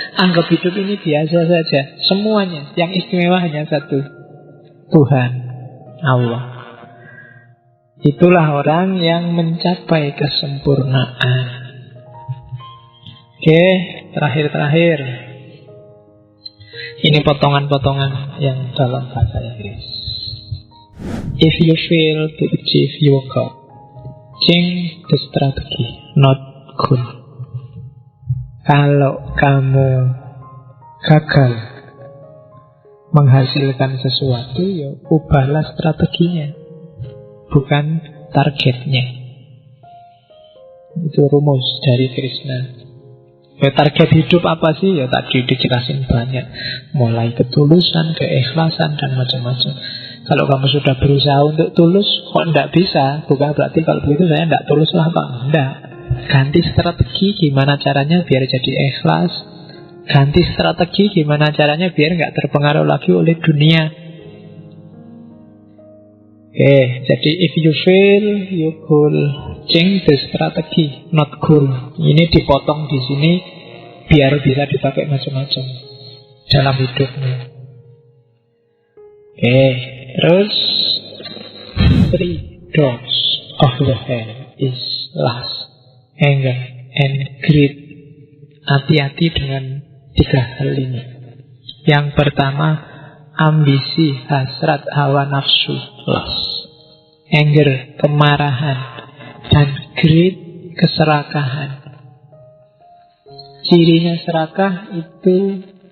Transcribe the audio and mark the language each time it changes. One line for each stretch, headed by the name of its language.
Indonesian: Anggap hidup ini biasa saja. Semuanya, yang istimewa hanya satu, Tuhan, Allah. Itulah orang yang mencapai kesempurnaan. Oke, terakhir. Ini potongan-potongan yang dalam bahasa Inggris.
English: If you fail to achieve your goal, change the strategy, not goal.
Indonesian: Kalau kamu gagal menghasilkan sesuatu, ya ubahlah strateginya, bukan targetnya. Itu rumus dari Krishna. Ya, target hidup apa sih? Ya tadi dijelasin banyak, mulai ketulusan, keikhlasan, dan macam-macam. Kalau kamu sudah berusaha untuk tulus, kok tidak bisa, bukan berarti kalau begitu saya tidak tulus lah Pak. Tidak. Ganti strategi gimana caranya biar jadi ikhlas. Ganti strategi gimana caranya biar nggak terpengaruh lagi oleh dunia. Oke, jadi
English: if you fail, you goal, change the strategy, not goal.
Indonesian: Ini dipotong di sini biar bisa dipakai macam-macam dalam hidupnya. Oke, terus
English: 3 doors of the hell is lust, anger, and greed.
Indonesian: Hati-hati dengan 3 hal ini. Yang pertama, ambisi, hasrat, hawa nafsu, lust. Anger, kemarahan. Dan greed, keserakahan. Cirinya serakah itu